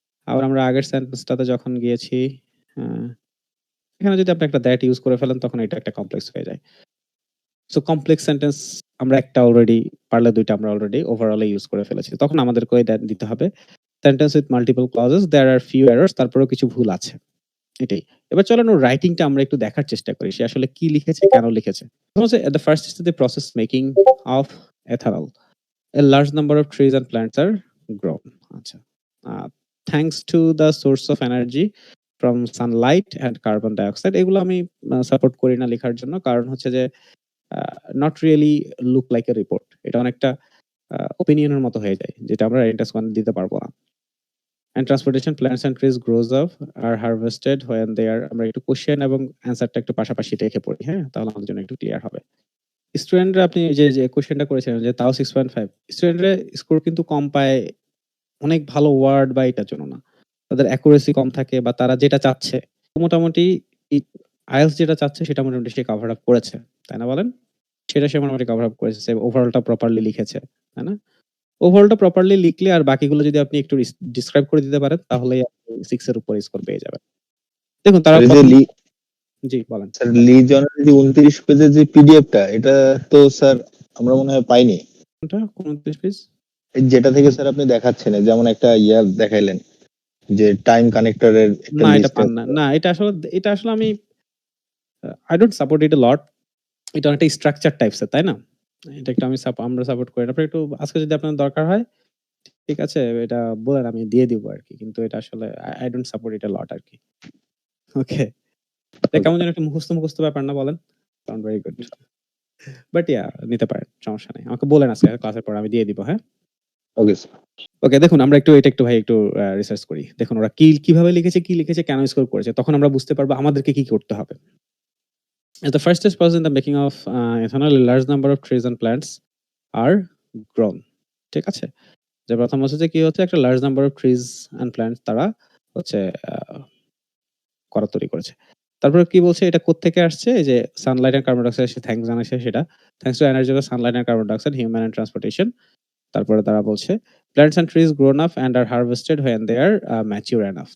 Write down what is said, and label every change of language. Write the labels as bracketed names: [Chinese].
[Bangla] আবার আমরা আগের সেন্টেন্সটাতে যখন গিয়েছি, আ এখানে যদি আপনি একটা দ্যাট ইউজ করে ফেলেন তখন এটা একটা কমপ্লেক্স হয়ে যায়। সো কমপ্লেক্স সেন্টেন্স আমরা একটা অলরেডি, পারলে ২ টা আমরা অলরেডি ওভারঅল ইউজ করে ফেলেছি। তখন আমাদেরকে ওই দ্যাট দিতে হবে। [English] sentence with multiple clauses there are few errors, [Bangla] তারপরেও কিছু ভুল আছে। এটাই। এবার চলেন ওর রাইটিংটা আমরা একটু দেখার চেষ্টা করি। সে আসলে কি লিখেছে, কেন লিখেছে? হচ্ছে [English] at the first is the process making of ethanol. A large number of trees and plants are grown. [Bangla] আচ্ছা। [English] Thanks to the source of energy from sunlight and carbon dioxide. [Bangla] এগুলো আমি সাপোর্ট করি না লেখার জন্য। কারণ হচ্ছে যে [English] not really look like a report. [Bangla] এটা অনেকটা ওপিনিয়নের মতো হয়ে যায়। যেটা আমরা রেন্টাস ওয়ান দিতে পারব না। [English] And transportation plants and trees grows up are harvested when they are, [Bangla] আমরা একটু কোশ্চেন এবং অ্যান্সারটা একটু পাশাপাশি রেখে পড়ি, হ্যাঁ? তাহলে আমাদের জন্য একটু ক্লিয়ার হবে। স্টুডেন্টরা আপনি যে কোশ্চেনটা করেছিলেন যে তাও 6.5, স্টুডেন্টরা স্কোর কিন্তু কম পায় অনেক ভালো ওয়ার্ড বা এটার জন্য না। তাদের অ্যাকুরেসি কম থাকে বা তারা যেটা চাচ্ছে মোটামুটি ই আইএলটিএস যেটা চাচ্ছে সেটা মোটামুটি সে কভার আপ করেছে। তাই না বলেন? সেটা সে মোটামুটি কভার আপ করেছে। সে ওভারঅলটা প্রপারলি লিখেছে। তাই না? ওভারঅলটা প্রপারলি লিখলে আর বাকিগুলো যদি আপনি একটু ডিসক্রাইব করে দিতে পারেন তাহলেই আপনি 6 এর উপরে স্কোর পেয়ে যাবেন। দেখুন তারা স্যার এই যে প্রথম, জি বলেন। স্যার লি জনের যে 29 পেজের যে পিডিএফটা এটা তো স্যার আমরা মনে হয় পাইনি। কোনটা? কোন 29 পেজ? যেটা থেকে স্যার আপনি দেখাচ্ছেন যেমন একটা দেখাইলেন যে টাইম কানেক্টরের একটা না, এটা লিস্ট পান আছে। না। না, এটা আসলে আমি [English] I don't support it a lot. [Bangla] এটা অনেকটা স্ট্রাকচার টাইপস এর, তাই না? এটা একটু আমরা সাপোর্ট করি না। আপনার একটু আজকে যদি আপনার দরকার হয়, ঠিক আছে, এটা বলেন আমি দিয়ে দিব আরকি। কিন্তু এটা আসলে [English] I don't support it a lot [Bangla] আরকি। ওকে। এটা কেমন যেন একটা মুখস্থ ব্যাপার না বলেন? [English] Sound very good. [Bangla] বাট নিতে পারেন। সমস্যা নাই। আমাকে বলেন আজকে ক্লাসের পর আমি দিয়ে দিব, হ্যাঁ? Okay sir. ওকে, দেখুন আমরা এটা একটু ভাই একটু রিসার্চ করি। দেখুন ওরা কিভাবে লিখেছে, কেন স্কোর করেছে। তখন আমরা বুঝতে পারবো আমাদেরকে কি করতে হবে। [English] As the first stage in the making of ethanol, a large number of trees and plants are grown. [Bangla] ঠিক আছে? যে প্রথম হচ্ছে যে কি হচ্ছে একটা large number of trees and plants তারা হচ্ছে তৈরি করেছে। তারপরে কি বলছে এটা কোত্থেকে আসছে? এই যে Sunlight and carbon dioxide say thanks জানাইছে সেটা। [English] Thanks to energy of sunlight and carbon dioxide, human and transportation. [Bangla] তারপরে তারা বলছে [English] Plants and trees grown up and are harvested when they are mature enough.